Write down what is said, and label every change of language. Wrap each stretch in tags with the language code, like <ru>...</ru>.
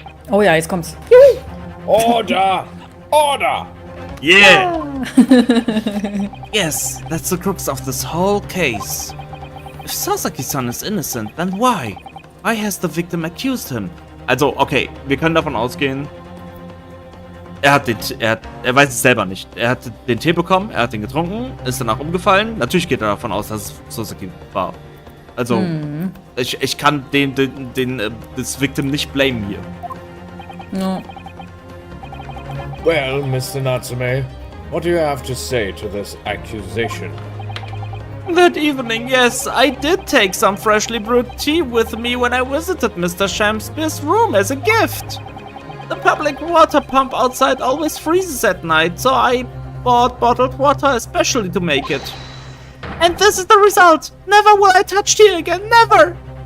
<de>Oh ja, jetzt kommt's.</de> <en>Order! Order! Yeah! Yes, that's the crux of this whole case. If Sasaki-san is innocent, then why? Why has the victim accused him?</en> <de>Also, okay, wir können davon ausgehen, er weiß es selber nicht. Er hat den Tee bekommen, er hat den getrunken, ist danach umgefallen. Natürlich geht er davon aus, dass es Sasaki war. Also, ich kann das Victim nicht blamen hier.</de> <en>No. Well, Mr. Natsume, what do you have to say to this accusation? That evening, yes, I did take some freshly brewed tea with me when I visited Mr. Shakespeare's room as a gift. The public water pump outside always freezes at night, so I bought bottled water especially to make it. And this is the result! Never will I touch tea again, never!</en>